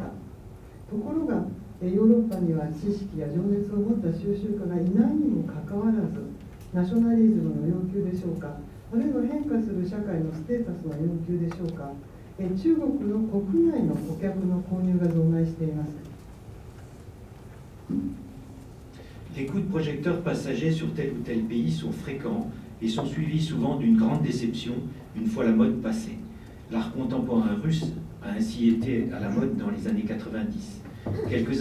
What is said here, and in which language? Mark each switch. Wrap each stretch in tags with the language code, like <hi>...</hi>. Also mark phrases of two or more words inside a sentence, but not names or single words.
<ja>ところがヨーロッパには知識や情熱を持った収集家がいないにもかかわらず、ナショナリズムの要求でしょうか、あるいは変化する社会のステータスの要求でしょうか、中国の国内の顧客の購入が増大しています。</ja> <fr>Les coups de projecteur passagers sur tel ou tel pays sont fréquents et sont suivis souvent d'une grande déception une fois la mode passée. L'art contemporain russe a ainsi été à la mode dans les années 90.</fr>